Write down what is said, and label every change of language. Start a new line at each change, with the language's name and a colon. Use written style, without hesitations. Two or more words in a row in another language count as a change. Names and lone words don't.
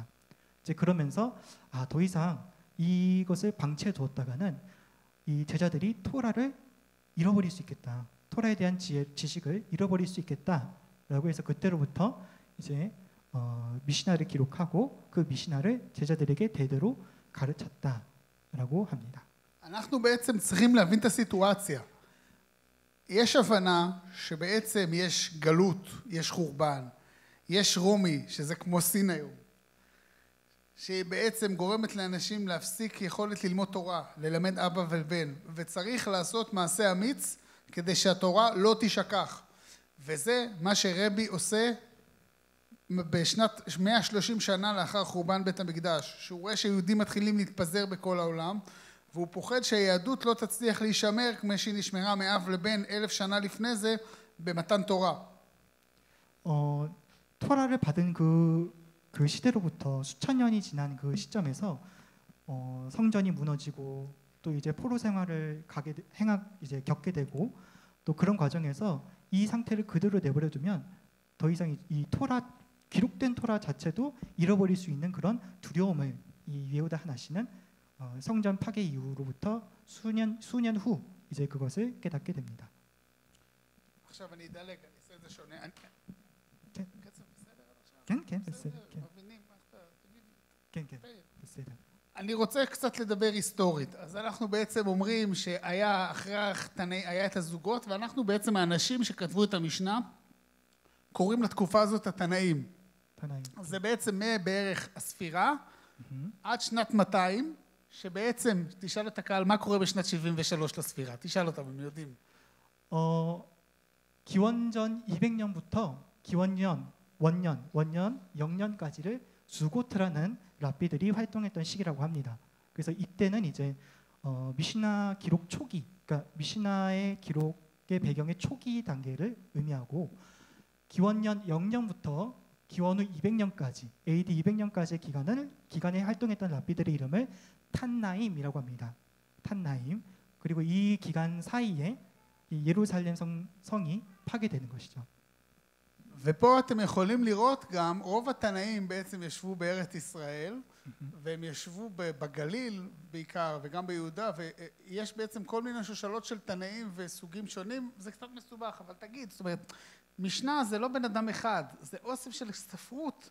Korean: 이제 그러면서 더 이상 이것을 방치해 두었다가는 이 제자들이 토라를 잃어버릴 수 있겠다. 토라에 대한 지식을 잃어버릴 수 있겠다라고 해서 그때로부터 이제 미시나를 기록하고 그 미시나를 제자들에게 대대로 가르쳤다라고 합니다.
Hebrew: אנחנו בעצם צריכים להבין את הסיטואציה. יש הבנה שבעצם יש גלות, יש חורבן, יש רומי, שזה כמו סין היום, שבעצם גורמת לאנשים להפסיק יכולת ללמוד תורה, ללמד אבא ובן, וצריך לעשות מעשה אמיץ כדי שהתורה לא תשכח. וזה מה שרבי עושה בשנת 130 שנה לאחר חורבן בית המקדש, שהוא רואה שיהודים מתחילים להתפזר בכל העולם, והוא פוחד שהיהדות לא תצליח להישמר כמו שהיא נשמרה מאב לבן 1000 שנה לפני זה במתן תורה.
Korean: 토라를 받은 그 시대로부터 수천 년이 지난 그 시점에서 성전이 무너지고 또 이제 포로 생활을 이제 겪게 되고 또 그런 과정에서 이 상태를 그대로 내버려두면 더 이상 이 토라 기록된 토라 자체도 잃어버릴 수 있는 그런 두려움을 이 예후다 하나시는 성전 파괴 이후로부터 수년 후 이제 그것을 깨닫게 됩니다.
Hebrew: עכשיו אני אדלג, אני אעשה את זה שונה. כן. קצר, בסדר עכשיו? כן, כן, בסדר. כן. מבינים מה אתה... כן, כן, בסדר. אני רוצה קצת לדבר היסטורית. אז אנחנו בעצם אומרים שהיה אחרי החתני, היה את הזוגות, ואנחנו בעצם האנשים שכתבו את המשנה, קוראים לתקופה הזאת התנאים. תנאים. זה בעצם מבערך הספירה, עד שנת 200, שבעצם, תשאל את הקהל, מה קורה בשנת 73 לספירה? תשאל אותם, הם יודעים.
Korean: 기원전 200년부터 기원년, 원년, 영년까지를 수고트라는 랍비들이 활동했던 시기라고 합니다. 그래서 이때는 이제 미시나 기록 초기, 그러니까 미시나의 기록의 배경의 초기 단계를 의미하고 기원년 0년부터 기원 후 200년까지, AD 200년까지의 기간에 활동했던 랍비들의 이름을 탄나임이라고 합니다. 탄나임. 그리고 이 기간 사이에 이 예루살렘 성이 파괴되는 것이죠.
Hebrew: ופה אתם יכולים לראות גם, רוב התנאים בעצם ישבו בארץ ישראל, והם ישבו בגליל בעיקר, וגם ביהודה, ויש בעצם כל מיני שושלות של תנאים וסוגים שונים, זה קצת מסובך, אבל תגיד, זאת אומרת, משנה זה לא בן אדם אחד, זה אוסף של ספרות.